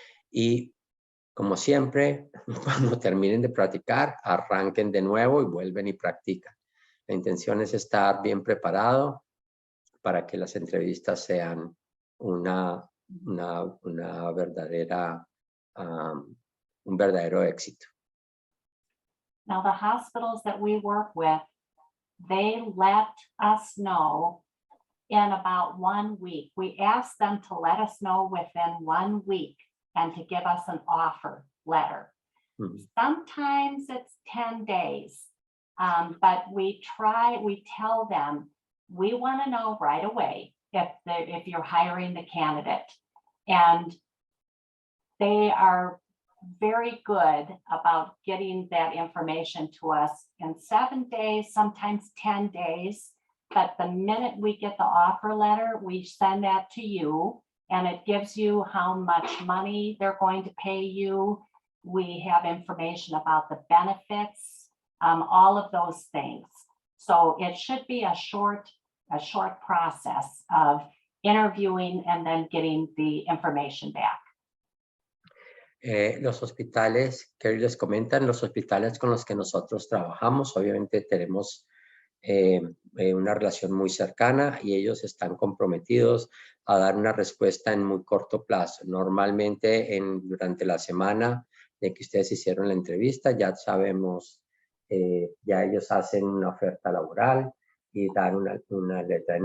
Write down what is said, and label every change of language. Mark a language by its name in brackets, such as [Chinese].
[Spanish] Y como siempre, cuando terminen de practicar, arranquen de nuevo y vuelven y practican. La intención es estar bien preparado para que las entrevistas sean una verdadera, un verdadero éxito. [English] Now, the hospitals that we work with, they let us know in about 1 week. We ask them to let us know within 1 week and to give us an offer letter. Mm-hmm. Sometimes it's 10 days, but we tell them, we want to know right away if you're hiring the candidate. And they are very good about getting that information to us in 7 days, sometimes 10 days. But the minute we get the offer letter, we send that to you, and it gives you how much money they're going to pay you. We have information about the benefits, all of those things. So it should be a short process of interviewing and then getting the information back. [Spanish] Los hospitales, que les comentan, los hospitales con los que nosotros trabajamos, obviamente tenemos una relación muy cercana y ellos están comprometidos a dar una respuesta en muy corto plazo. Normalmente durante la semana de que ustedes hicieron la entrevista, ya sabemos, ya ellos hacen una oferta laboral y dan una letra.